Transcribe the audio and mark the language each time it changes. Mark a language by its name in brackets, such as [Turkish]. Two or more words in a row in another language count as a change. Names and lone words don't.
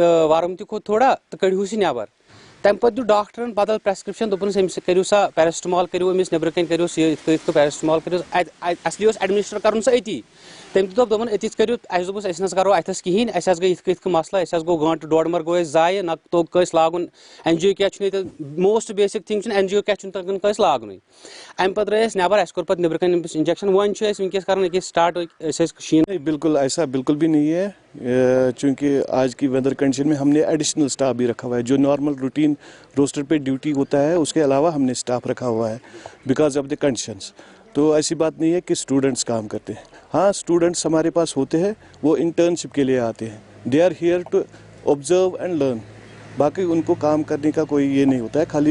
[Kashmiri] ورم تہِ کھوٚت تھوڑا تہٕ کٔڑۍہوٗس یہِ نٮ۪بر تمہِ پتہٕ دیُت ڈاکٹرن بدل پرسکرپشن دوٚپنس أمِس کٔرِو سا پیرسٹمال کٔرِو أمِس نٮ۪برٕ کَنۍ کٔرِوس یہِ یِتھ کٔنۍ پیرسٹمال کٔرِوس اصلی اوس ایڈمنسٹر کرُن سُہ أتی تٔمۍ تہِ دوٚپُن أتی کٔرِو اَسہِ دوٚپُس أسۍ نہٕ کرو اتھس کہیٖنۍ اَسہِ حظ گٔے یِتھ کٔنۍ مسلہٕ اَسہِ حظ گوٚو گٲنٹہٕ ڈۄڑ مر گوٚو اَسہِ ضایہِ نہ توٚگ کٲنٛسہِ لاگُن اینجیو کیاہ چھُنہٕ ییٚتہِ [English] most basic thing [Kashmiri] چھُنہٕ اینجیو کیاہ چھُنہٕ تگان کٲنٛسہِ لاگنُے امہِ پتہٕ درٛاے أسۍ نٮ۪بر اَسہِ کوٚر پتہٕ نٮ۪برٕ کَنۍ أمِس انجیکشن وۄنۍ چھُ أسۍ وٕنکیٚس کران أکِس سٹاٹ أسۍ ٲسۍ شیٖن [Urdu] بالکل ایسا بالکل بھی نہیں ہے چونکہ آج کی [English] weather condition [Urdu] میں ہم نے [English] additional staff [Urdu] بھی رکھا ہوا ہے جو [English] normal routine roster [Urdu] پہ ڈیوٹی ہوتا ہے اس کے علاوہ ہم نے اسٹاف رکھا ہوا ہے [English] because of the conditions [Urdu] تو ایسی بات نہیں ہے کہ اسٹوڈنٹس کام کرتے ہیں ہاں اسٹوڈنٹس ہمارے پاس ہوتے ہیں وہ انٹرنشپ کے لیے آتے ہیں [English] they are here to observe and learn [Urdu] باقی ان کو کام کرنے کا کوئی یہ نہیں ہوتا ہے خالی